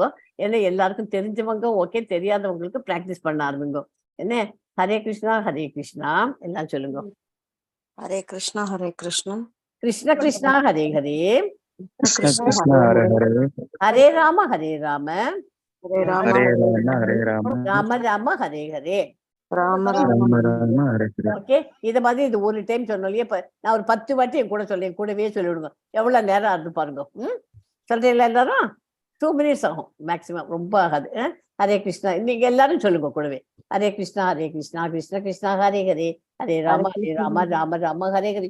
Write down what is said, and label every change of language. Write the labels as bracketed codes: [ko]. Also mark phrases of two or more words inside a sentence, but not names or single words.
[ta] ஏன்னா எல்லாருக்கும் தெரிஞ்சவங்க ஓகே, தெரியாதவங்களுக்கு பிராக்டிஸ் பண்ண ஆரம்பிங்க. என்ன? ஹரே கிருஷ்ணா ஹரே கிருஷ்ணா எல்லாம் சொல்லுங்க. ஹரே கிருஷ்ணா ஹரே கிருஷ்ணா கிருஷ்ண கிருஷ்ணா ஹரே ஹரே, ஹரே ராம ஹரே ராம, ஹரே ராம ராம ராம ஹரே ஹரே. ராம ராம ஓகே, இத மாதிரி இது ஒரு டைம் சொன்னோம் இல்லையா? இப்ப நான் ஒரு 10 வாட்டி என் கூட சொல்லேன், கூடவே சொல்லிவிடுங்க. எவ்வளவு நேரம் ஆகுது பாருங்க. சொல்றீங்களா எல்லாரும்? 2 minutes ஆகும் மேக்சிமம், ரொம்ப ஆகாது. ஹரே கிருஷ்ணா நீங்க எல்லாரும் சொல்லுங்க கூடவே. ஹரே கிருஷ்ணா கிருஷ்ண கிருஷ்ணா ஹரே ஹரே, ஹரே ராம ராம ராம ஹரே ஹரே.